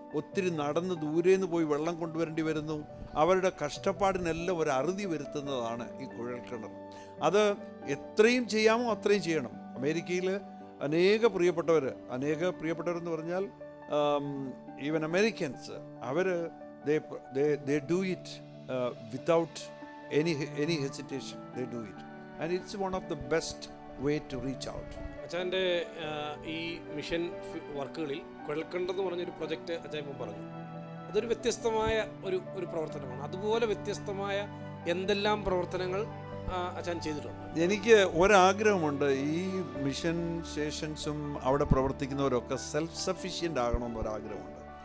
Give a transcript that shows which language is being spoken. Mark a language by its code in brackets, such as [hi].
[ml] ഒത്തിരി നടന്ന് ദൂരേന്ന് പോയി വെള്ളം കൊണ്ടുവരേണ്ടി വരുന്നു. അവരുടെ കഷ്ടപ്പാടിനെല്ലാം ഒരു അറുതി വരുത്തുന്നതാണ് ഈ കുഴൽക്കിണർ. അത് എത്രയും ചെയ്യാമോ അത്രയും ചെയ്യണം. അമേരിക്കയിൽ അനേക പ്രിയപ്പെട്ടവരെന്ന് പറഞ്ഞാൽ even Americans, our [en] they do it without any hesitation. They do it and it's one of the best way to reach out. [ml] അച്ഛൻ്റെ ഈ മിഷൻ വർക്കുകളിൽ കുഴൽക്കിണറെന്ന് പറഞ്ഞൊരു പ്രൊജക്റ്റ് അച്ഛൻ പറഞ്ഞു. അതൊരു വ്യത്യസ്തമായ ഒരു പ്രവർത്തനമാണ്. അതുപോലെ വ്യത്യസ്തമായ എന്തെല്ലാം പ്രവർത്തനങ്ങൾ അച്ഛൻ ചെയ്തിട്ടുണ്ട്? എനിക്ക് ഒരാഗ്രഹമുണ്ട്. ഈ മിഷൻ സ്റ്റേഷൻസും അവിടെ പ്രവർത്തിക്കുന്നവരൊക്കെ സെൽഫ് സഫിഷ്യൻ്റ് ആകണമെന്ന് ഒരാഗ്രഹമുണ്ട്.